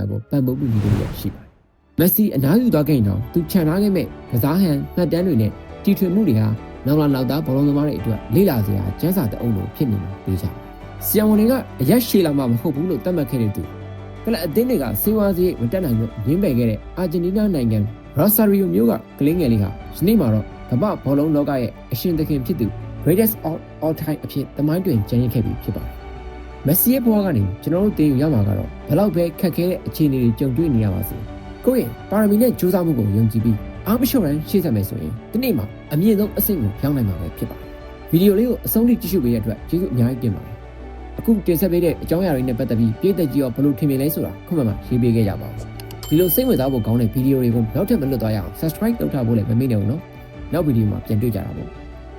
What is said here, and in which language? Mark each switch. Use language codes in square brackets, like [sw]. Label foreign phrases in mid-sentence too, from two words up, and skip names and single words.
[my] ကိုပံ့ပိုးပေးနေလို့ရှိပါတယ်မက်ဆီအနားယူသွားခဲ့ရင်တော့သူခြံထားခဲ့မဲ့ကစားဟန်မှတ်တမ်းတွေနဲ့တီထွင်မှုတွေဟာနောက်လာနောက်သားဘောလုံးသမားတွေအတွက်လေ့လာစရာကျန်းစာတအုပ်လိုဖြစ်နေမှာတွေ့ကြပါတယ်ဆီယံဝန်တွေ ကအရက်ရှည်လာမှမဟုတ်ဘူးလို့သတ်မှတ်ခဲ့တဲ့သူကလပ်အသင်းတွေကစေဝါစရိတ်မတက်နိုင်လို့ရင်းပယ်ခဲ့တဲ့အာဂျင်တီးနားနိုင်ငံရော့ဆာရီယိုမြို့ကကလေးငယ်လေးဟာယနေ့မှာတော့ ကမ္ဘာဘောလုံးလောကရဲ့အရှင်သခင်ဖြစ်သူ [en] greatest of all time [my] အဖြစ်သမိုင်းတွင်ကျန်ရစ်ခဲ့ပြီဖြစ်ပါတယ်။မက်ဆီရဲ့ဘဝကနေ ကျွန်တော်တို့တင်ယူရမှာကတော့ဘလောက်ပဲခက်ခဲတဲ့အခြေအနေတွေကြုံတွေ့နေရပါစေ။ကိုယ့်ရဲ့ပါရမီနဲ့ကြိုးစားမှုကိုယုံကြည်ပြီးအားမလျှော့ရန်ရှေ့ဆက်မယ်ဆိုရင်ဒီနေ့မှာအမြင့်ဆုံးအဆင့်ကိုရောက်နိုင်မှာပဲဖြစ်ပါတယ်။ဗီဒီယိုလေးကိုအဆုံးထိကြည့်ရှုပေးတဲ့အတွက်ကျေးဇူးအများကြီးတင်ပါတယ်။အခုတင်ဆက်ပေးတဲ့အကြောင်းအရာတွေနဲ့ပတ်သက်ပြီးပြည်သက်ကြီးရောဘလို့ထင်မြင်လဲဆိုတာခုမှရေးပေးခဲ့ကြပါဦး။ဒီလိုစိတ်ဝင်စားဖို့ကောင်းတဲ့ဗီဒီယိုတွေကိုနောက်ထပ်မလွတ်သွားရအောင် subscribe လုပ်ထားဖို့လည်းမမေ့နဲ့ဦးနော်။နောက်ဗီဒီယိုမှာပြန်တွေ့ကြတာပေါ့။